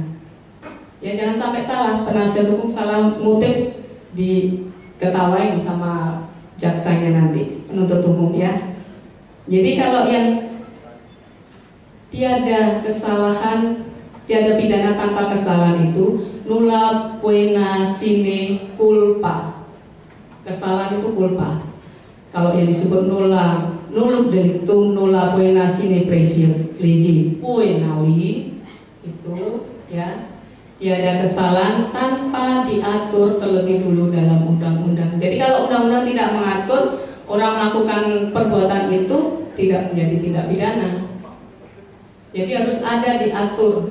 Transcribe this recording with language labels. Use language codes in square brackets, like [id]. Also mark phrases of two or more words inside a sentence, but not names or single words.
[id] Ya jangan sampai salah, penasihat hukum salah ngutip diketawain sama jaksanya nanti, penuntut umum ya. Jadi kalau yang tiada kesalahan, tiada pidana tanpa kesalahan itu [la] nulla poena sine culpa. [id] Kesalahan itu culpa. Kalau yang disebut [la] nulla delictum nulla poena sine privilegi poenali [id] itu ya, tiada kesalahan tanpa diatur terlebih dulu dalam undang-undang. Jadi kalau undang-undang tidak mengatur, orang melakukan perbuatan itu tidak menjadi tindak pidana. Jadi harus ada diatur.